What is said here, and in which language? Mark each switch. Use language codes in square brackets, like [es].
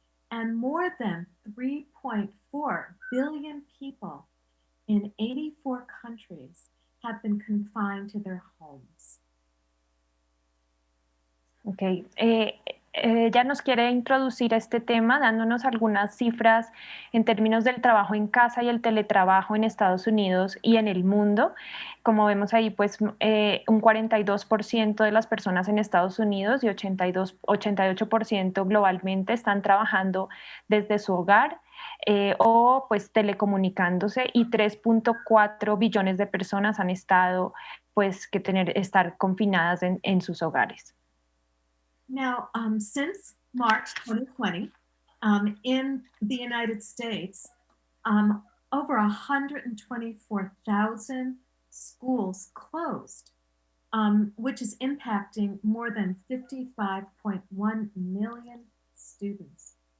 [en] And more than 3.4 billion people in 84 countries have been confined to their homes. [es] Ok, ella nos quiere introducir a este tema dándonos algunas cifras en términos del trabajo en casa y el teletrabajo en Estados Unidos y en el mundo. Como vemos ahí, pues un 42% de las personas en Estados Unidos y 88% globalmente están trabajando desde su hogar o pues telecomunicándose, y 3.4 billones de personas han estado pues estar confinadas en sus hogares. [en] Now, since March 2020, in the United States, over 124,000 schools closed, which is impacting more than 55.1 million students.